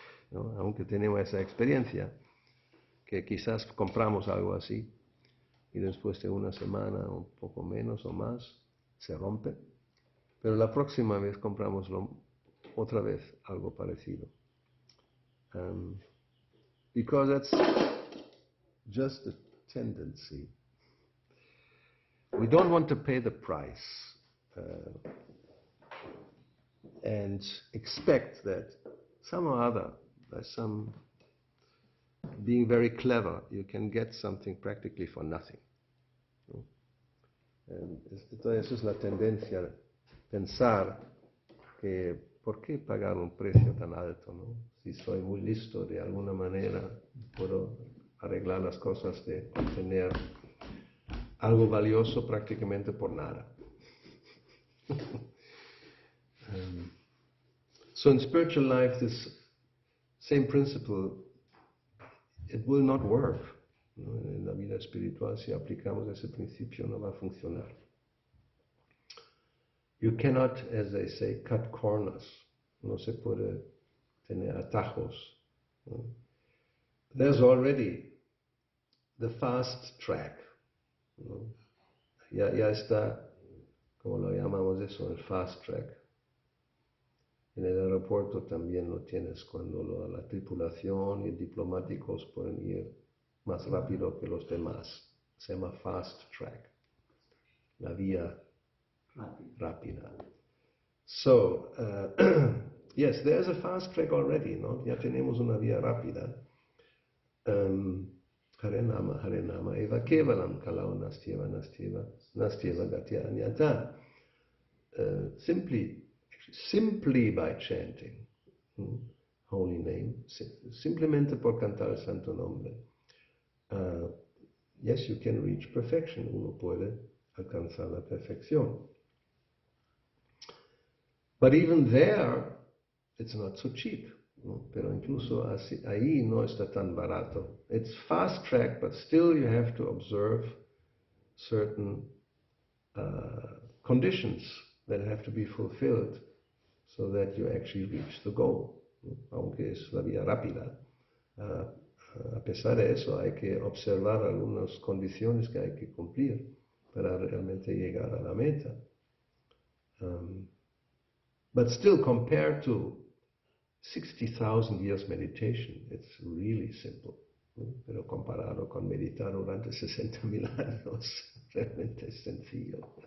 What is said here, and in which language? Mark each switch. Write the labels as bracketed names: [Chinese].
[Spanish] ¿No? Aunque tenemos esa experiencia, que quizás compramos algo así y después de una semana, un poco menos o más, se rompe, pero la próxima vez compramos otra vez algo parecido. [English] Because that's just a tendency. We don't want to pay the price and expect that somehow or other, by some being very clever, you can get something practically for nothing. [Spanish] ¿No? Entonces, esa es la tendencia, pensar que ¿por qué pagar un precio tan alto, ¿no? Si soy muy listo, de alguna manera puedo arreglar las cosas de obtener algo valioso prácticamente por nada. [English] So in spiritual life, this same principle, it will not work. [Spanish] ¿No? En la vida espiritual, si aplicamos ese principio, no va a funcionar. [English] You cannot, as they say, cut corners. [Spanish] No se puede tener atajos. ¿No? [English] There's already the fast track. [Spanish] ¿No? Ya está, como lo llamamos eso, el fast track. En el aeropuerto también lo tienes cuando la tripulación y diplomáticos pueden ir más rápido que los demás. Se llama fast track, la vía rápida. [English] So, yes, there's a fast track already, [Spanish] ¿no? Ya tenemos una vía rápida. [Sanskrit] Harinama, Harinama, eva kevalam kalau nastyeva gatya anyata. [English] Simply by chanting holy name, [Spanish] simplemente por cantar el santo nombre, [English] yes, you can reach perfection. [Spanish] Uno puede alcanzar la perfección. [English] But even there, it's not so cheap. [Spanish] ¿No? Pero incluso así, ahí no está tan barato. [English] It's fast track, but still you have to observe certain conditions that have to be fulfilled so that you actually reach the goal. [Spanish] ¿No? Aunque es la vía rápida, a pesar de eso hay que observar algunas condiciones que hay que cumplir para realmente llegar a la meta. [English] But still, compared to 60,000 years meditation, it's really simple. [Spanish] Pero comparado con meditar durante 60,000 años, realmente es sencillo.